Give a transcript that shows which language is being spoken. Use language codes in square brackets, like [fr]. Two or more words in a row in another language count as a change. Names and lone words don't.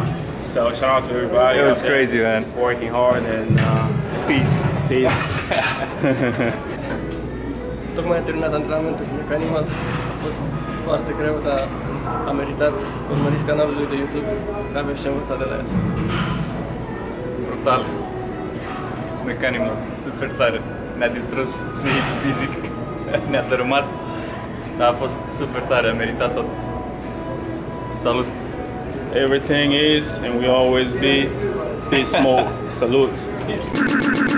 [en] So shout out to everybody. It was crazy, man. Working hard and Peace. [ro] Tocmai a terminat antrenamentul cu Mic Animal. A fost foarte greu, dar a meritat. Urmăriți canalul lui de YouTube, aveți ce învăța de la el. Brutal. Mic Animal, super tare. Ne-a distrus psihic, fizic, ne-a dărâmat. Dar a fost super tare, a meritat tot. Salut! [en] everything is and will always be Beast Mode. Salute.